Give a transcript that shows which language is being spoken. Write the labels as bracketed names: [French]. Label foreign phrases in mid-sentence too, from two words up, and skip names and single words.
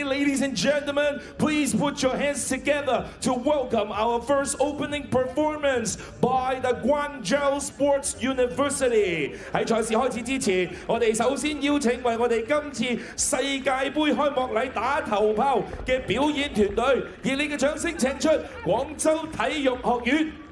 [English] ladies and gentlemen, please put your hands together to welcome our first opening performance by the Guangzhou Sports University. [Cantonese] 喺賽事開始之前，我哋首先邀請為我哋今次世界盃開幕禮打頭炮嘅表演團隊，熱烈嘅掌聲請出廣州體育學院。